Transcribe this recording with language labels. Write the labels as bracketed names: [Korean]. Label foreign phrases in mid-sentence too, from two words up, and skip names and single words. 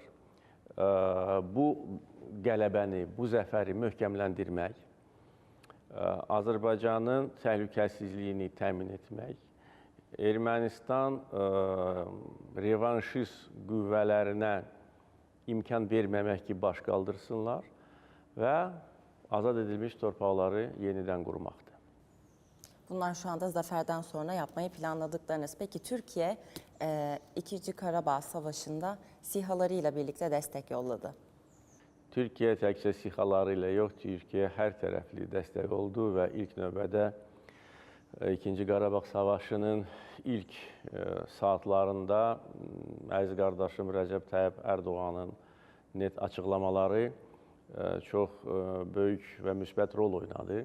[Azerbaijani] Bu qələbəni, bu zəfəri möhkəmləndirmək, Azərbaycanın təhlükəsizliyini təmin etmək, Ermənistan revanşist qüvvələrinə imkan verməmək ki, baş qaldırsınlar və azad edilmiş torpaqları yenidən qurmaqdır. [Turkish] Bunlar şu anda zaferden sonra yapmayı planladıklarınız. Peki Türkiye 2. Karabağ Savaşı'nda SİHA'larıyla birlikte destek yolladı. [Azerbaijani] Türkiyə təkcə SİHA'ları ilə yox, Türkiyə hər tərəfli dəstək oldu və ilk növbədə İkinci Qarabağ Savaşı'nın ilk saatlarında əziz qardaşım Rəcəb Tayyip Erdoğan'ın net açıqlamaları çox böyük və müsbət rol oynadı.